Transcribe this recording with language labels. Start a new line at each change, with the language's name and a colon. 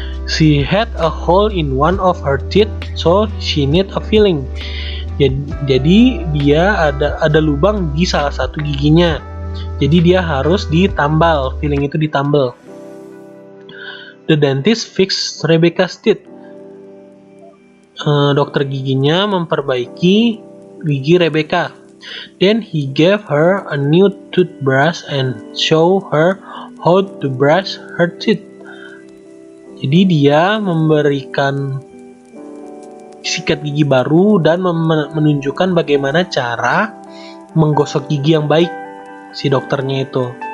English: She had a hole in one of her teeth, so she need a filling.
Indonesian: Jadi dia ada lubang di salah satu giginya. Jadi dia harus ditambal, filling itu ditambal.
English: The dentist fixed Rebecca's teeth.
Indonesian: Dokter giginya memperbaiki gigi Rebecca.
English: Then he gave her a new toothbrush and show her how to brush her teeth.
Indonesian: Jadi dia memberikan sikat gigi baru dan menunjukkan bagaimana cara menggosok gigi yang baik si dokternya itu.